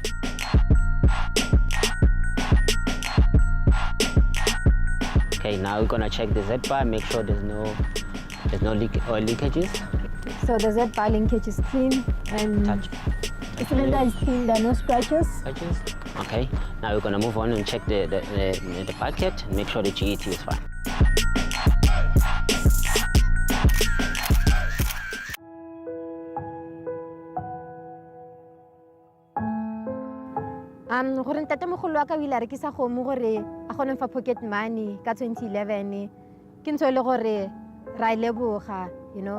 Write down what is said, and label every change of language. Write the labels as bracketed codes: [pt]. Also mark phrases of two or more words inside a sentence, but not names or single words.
[en] Okay, now we're gonna check the Z bar, make sure there's no oil leakages. So the Z bar linkage is clean and Touch. the cylinder is clean. There are no scratches. Okay, now we're gonna move on and check the bucket and make sure the GET is fine. [tn] Gore ntatemogolo wa ka o ile a rekisa kgomo gore a kgone fa [en] pocket money [tn] ka 2011 ke ntho e le gore ra e leboga, [en] you know.